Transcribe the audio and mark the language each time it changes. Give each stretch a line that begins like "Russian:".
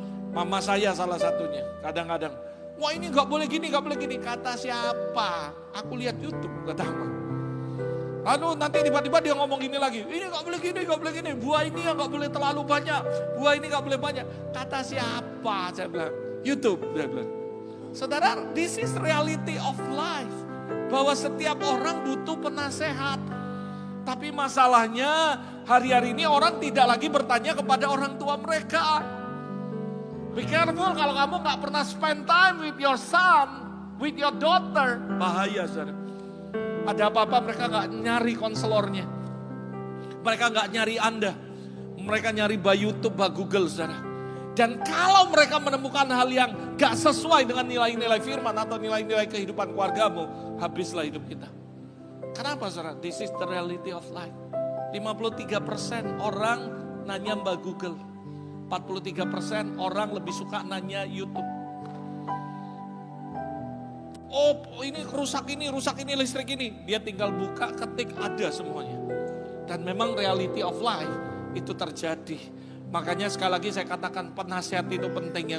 Indonesian: Mama saya salah satunya. Kadang-kadang, wah ini gak boleh gini. Kata siapa? Aku lihat YouTube, kata mama. Lalu nanti tiba-tiba dia ngomong gini lagi. Ini gak boleh gini. Buah ini yang gak boleh terlalu banyak. Buah ini gak boleh banyak. Kata siapa? Saya bilang, YouTube. Dia bilang.
English: Saudara, this is reality of life.
Indonesian: Bahwa setiap orang butuh penasehat. Tapi masalahnya hari-hari ini orang tidak lagi bertanya kepada orang tua mereka.
English: Be careful
Indonesian: kalau kamu gak pernah
English: spend time with your son, with your daughter.
Indonesian: Bahaya saudara. Ada apa-apa mereka gak nyari konselornya. Mereka gak nyari Anda. Mereka nyari
English: by YouTube, by Google
Indonesian: saudara. Dan kalau mereka menemukan hal yang gak sesuai dengan nilai-nilai firman atau nilai-nilai kehidupan keluargamu, habislah hidup kita. Kenapa saudara?
English: This is the reality of life.
Indonesian: 53% orang nanya Mbak Google. 43% orang lebih suka nanya YouTube. Oh ini rusak ini listrik ini. Dia tinggal buka, ketik, ada semuanya. Dan memang
English: reality of life
Indonesian: itu terjadi. Makanya sekali lagi saya katakan penasihat itu penting.